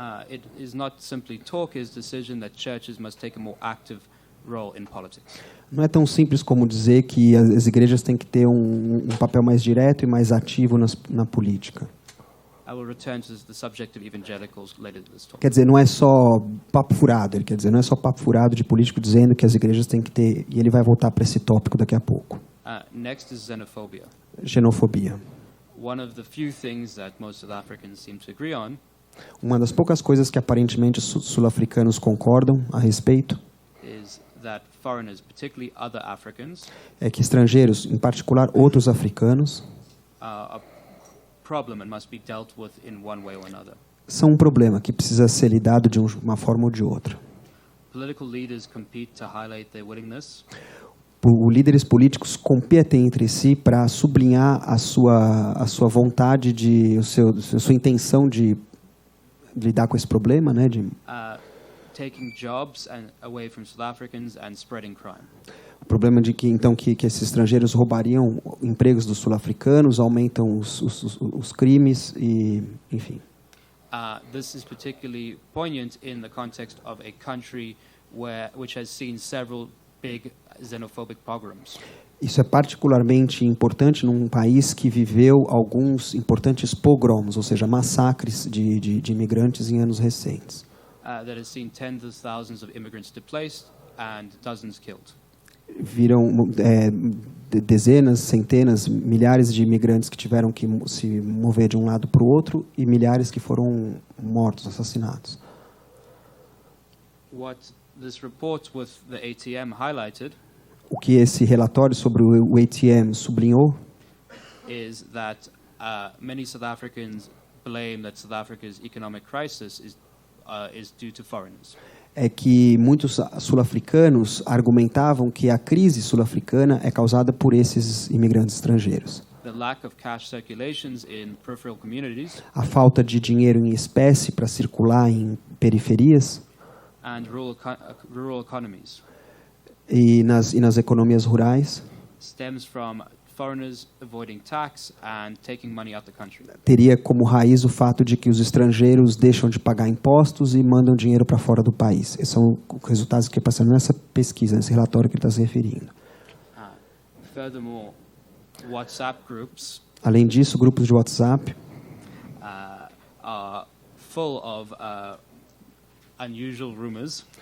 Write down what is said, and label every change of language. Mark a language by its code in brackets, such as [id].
[en] It is not simply talk, it's decision that churches must take a more active role in politics. [pt] Não é tão simples como dizer que as igrejas têm que ter um papel mais direto e mais ativo na política. [en] I will return to the subject of evangelicals later this talk. [pt] Quer dizer, não é só papo furado, ele quer dizer, não é só papo furado de político dizendo que as igrejas têm que ter, e ele vai voltar para esse tópico daqui a pouco. [en] Next is xenophobia. [pt] Xenofobia. [en] One of the few things that most South Africans seem to agree on. [pt] Uma das poucas coisas que aparentemente os sul-africanos concordam a respeito [en] that foreigners, particularly other Africans, [pt] é que estrangeiros, em particular outros africanos, [en] a problem and must be dealt with in one way or another. [pt] São um problema que precisa ser lidado de uma forma ou de outra. [en] Political leaders compete to highlight their willingness. [pt] Líderes políticos competem entre si para sublinhar a sua vontade a sua intenção de lidar com esse problema, né? [en] Taking jobs away from South Africans and spreading crime. [pt] problema de que então que esses estrangeiros roubariam empregos dos sul-africanos, aumentam os crimes e, enfim. [en] This is particularly poignant in the context of a country which has seen several big xenophobic pogroms. [pt] Isso é particularmente importante num país que viveu alguns importantes pogroms, ou seja, massacres de imigrantes em anos recentes. [en] That has seen tens of thousands of immigrants displaced and dozens killed. [pt] Viram dezenas, centenas, milhares de imigrantes que tiveram que se mover de um lado para o outro e milhares que foram mortos, assassinados. [en] What this report with the ATM highlighted [pt] O que esse relatório sobre o ATM sublinhou [en] is that many South Africans blame that South Africa's economic crisis is due to foreigners. [pt] É que muitos sul-africanos argumentavam que a crise sul-africana é causada por esses imigrantes estrangeiros. [en] The lack of cash circulations in peripheral communities [pt] A falta de dinheiro em espécie para circular em periferias [en] and rural economies [pt] e nas economias rurais [en] stems from foreigners avoiding tax and taking money out the country. [pt] teria como raiz o fato de que os estrangeiros deixam de pagar impostos e mandam dinheiro para fora do país. Esses são os resultados que passaram nessa pesquisa, nesse relatório que ele está se referindo. [en] Furthermore, WhatsApp groups [pt] Além disso, grupos de WhatsApp [en] are full of unusual rumors